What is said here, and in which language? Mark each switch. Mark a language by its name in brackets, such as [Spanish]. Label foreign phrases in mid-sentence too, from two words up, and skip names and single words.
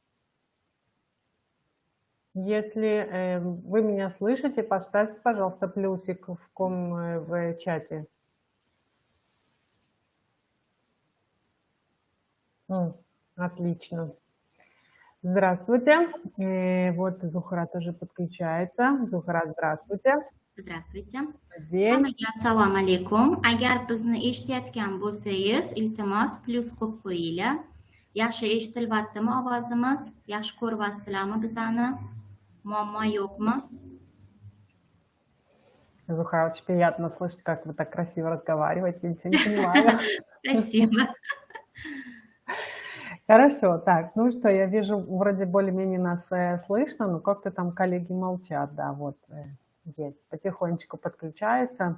[Russian] Если вы меня слышите, поставьте, пожалуйста, плюсик в чате. Отлично. Здравствуйте. Вот Зухра тоже подключается. Зухра, здравствуйте. Здравствуйте. День. [Uzbek] Hammaga assalomu alaykum. Agar bizni eshitayotgan bo'lsangiz, iltimos plyus qo'yib qo'yinglar. Yaxshi eshitilyaptimi ovozimiz? Yaxshi ko'ryapsizlarmi bizani? Muammo yo'qmi? [Russian] Зухра, очень приятно слышать, как вы так красиво разговариваете. Я ничего не понимаю. Спасибо. Хорошо, так, ну что, я вижу, вроде более-менее нас слышно, но как-то там коллеги молчат, да, вот есть, потихонечку подключается.